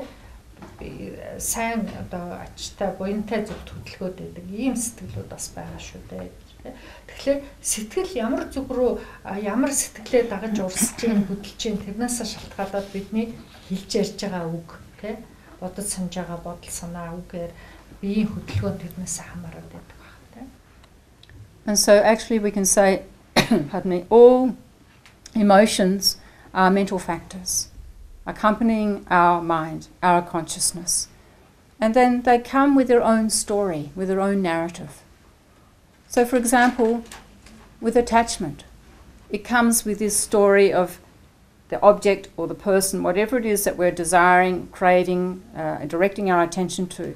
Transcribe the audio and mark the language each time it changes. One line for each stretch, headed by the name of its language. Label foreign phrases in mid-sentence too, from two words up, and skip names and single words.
Mongolian: Сайн одоо ачтай буянтай зүгт хөдөлгөөд байдаг ийм сэтгэлүүд бас байгаа шүү дээ. Тэгэхээр сэтгэл ямар зүг рүү ямар сэтгэлээ дагаж урсж ийн хөдөлж ийн тэрнээс шалтгаалаад бидний хэлж ярьж байгаа үг тий бодож санаж байгаа бодол санаа үгээр биеийн хөдөлгөөн тэрнээс хамаарат байдаг байна тий.
English: And so actually we can say pardon me, all emotions are mental factors accompanying our mind, our consciousness. And then they come with their own story, with their own narrative. So for example, with attachment, it comes with this story of the object or the person, whatever it is that we're desiring, craving, directing our attention to.